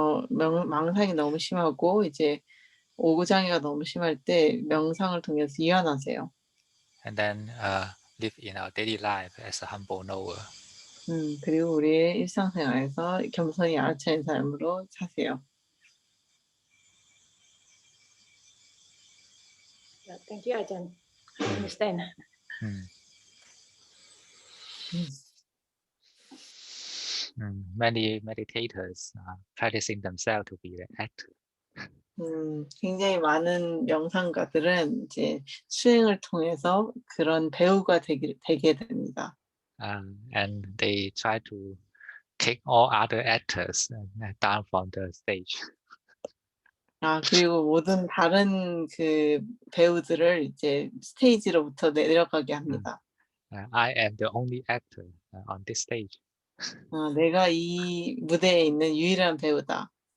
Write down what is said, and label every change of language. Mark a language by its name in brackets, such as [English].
[Korean] 망상이 너무 심하고 이제 오구장애가 너무 심할 때 명상을 통해서 이완하세요. [English] And then live in our daily life as a humble knower. [Korean] 그리고 우리의 일상생활에서 겸손히 알아차린 삶으로 사세요. [English] Thank you, Ajahn. I understand. Many meditators are practicing themselves to be the actor. [Korean] 굉장히 많은 명상가들은 이제 수행을 통해서 그런 배우가 되게 됩니다. [English] And they try to kick all other actors down from the stage. [Korean] 그리고 모든 다른 그 배우들을 이제 스테이지로부터 내려가게 합니다. [English] I am the only actor on this stage [Korean] 내가 이 무대에 있는 유일한 배우다.